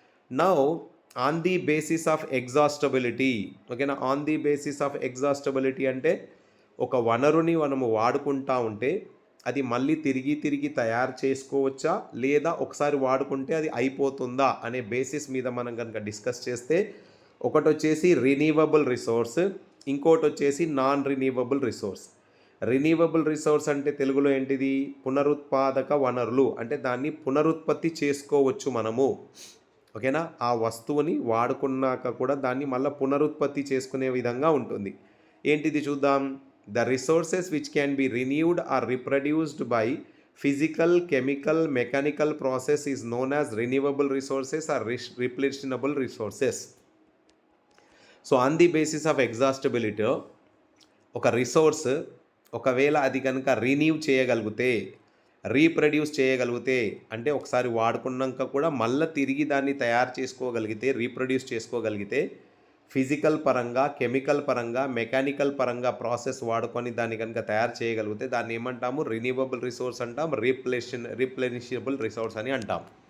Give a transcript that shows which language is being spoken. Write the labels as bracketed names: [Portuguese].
[English] now on the basis of exhaustibility, [Telugu] ఓకేనా, on the basis of ఎగ్జాస్టబిలిటీ అంటే ఒక వనరుని మనము వాడుకుంటా ఉంటే అది మళ్ళీ తిరిగి తయారు చేసుకోవచ్చా, లేదా ఒకసారి వాడుకుంటే అది అయిపోతుందా అనే బేసిస్ మీద మనం కనుక డిస్కస్ చేస్తే, ఒకటి వచ్చేసి రిన్యూవబుల్ రిసోర్స్, ఇంకోటి వచ్చేసి non renewable resource. Renewable resource అంటే తెలుగులో ఏంటిది, పునరుత్పాదక వనరులు, అంటే దాన్ని పునరుత్పత్తి చేసుకోవచ్చు మనము, ఓకేనా. ఆ వస్తువుని వాడుకున్నాక కూడా దాన్ని మళ్ళీ పునరుత్పత్తి చేసుకునే విధంగా ఉంటుంది. ఏంటిది చూద్దాం. [English] The resources which can be renewed or reproduced by physical, chemical, mechanical process is known as renewable resources or replenishable resources. So on the basis of exhaustibility, [Telugu] ఒక రిసోర్స్ ఒకవేళ అది కనుక రిన్యూ చేయగలిగితే, రీప్రొడ్యూస్ చేయగలిగితే, అంటే ఒకసారి వాడుకున్నాక కూడా మళ్ళీ తిరిగి దాన్ని తయారు చేసుకోగలిగితే, రీప్రొడ్యూస్ చేసుకోగలిగితే, ఫిజికల్ పరంగా, కెమికల్ పరంగా, మెకానికల్ పరంగా ప్రాసెస్ వాడుకొని దాన్ని కనుక తయారు చేయగలిగితే దాన్ని ఏమంటాము, రిన్యూవబుల్ రిసోర్స్ అంటాం, రీప్లెనిషబుల్ రిసోర్స్ అని అంటాం.